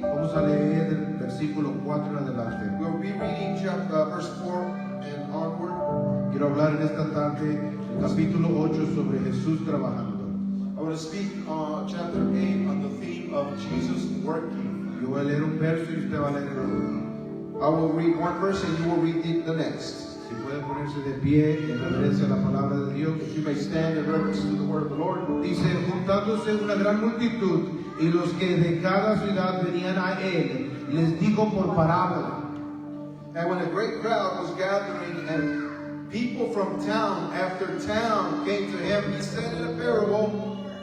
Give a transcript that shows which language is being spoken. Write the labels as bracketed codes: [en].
[es] Vamos a leer del versículo 4 en adelante. [en] We'll be reading verse 4 and onward. [es] Quiero hablar en esta tarde el capítulo 8 sobre Jesús trabajando. [en] I want to speak on chapter 8 on the theme of Jesus working. [es] Yo voy a leer un verso y usted va a leer el otro. [en] I will read one verse and you will read the next. [es] Si puede ponerse de pie en reverencia a la palabra de Dios. [en] You may stand in reverence to the word of the Lord. [es] Dice, juntándose una gran multitud y los que de cada ciudad venían a él, les dijo por parábola. [en] And when a great crowd was gathering and people from town after town came to him, he said in a parable.